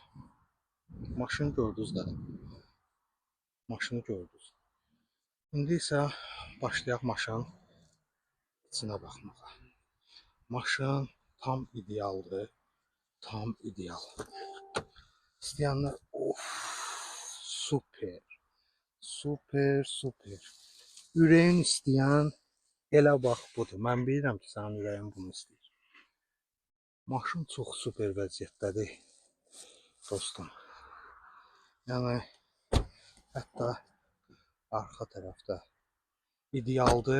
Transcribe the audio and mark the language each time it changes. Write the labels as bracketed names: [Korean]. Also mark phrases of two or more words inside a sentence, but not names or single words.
[Azerbaijani] Maşını gördünüz də. Maşını gördünüz. İndi isə başlayaq maşın içinə baxmağa. Maşın tam idealdır. Tam ideal. İstəyənlər, of, super. Super, super. Ürəyin istəyən elə bax budur. Mən bilirəm ki, sənin ürəyin bunu istəyir. Maşın çox super vəziyyətdədir, dostum. Yəni, hətta arxa tərəfdə idealdır.